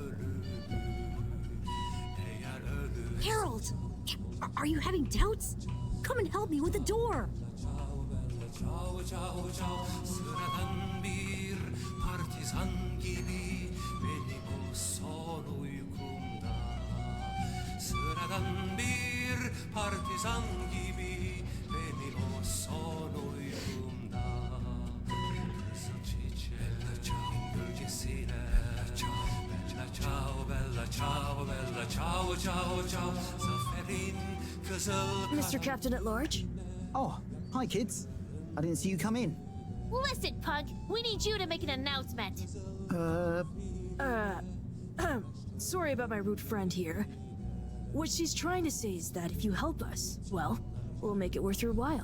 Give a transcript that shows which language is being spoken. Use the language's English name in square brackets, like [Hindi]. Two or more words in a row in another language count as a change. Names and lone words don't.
[English] Harold! Are you having doubts? Come and help me with the door. [Italian] Ciao ciao ciao [Turkish] sıradan bir partizan gibi benim o son uykumda sıradan bir partizan gibi benim o son uykumda kızıl çiçeklerin gölgesine [Italian] bella ciao bella ciao bella ciao ciao [Turkish] ciao zaferin kızıl [English] Mr. Captain at Large? Oh, hi, kids. I didn't see you come in. Listen, Pug, we need you to make an announcement. Sorry about my rude friend here. What she's trying to say is that if you help us, well, we'll make it worth your while.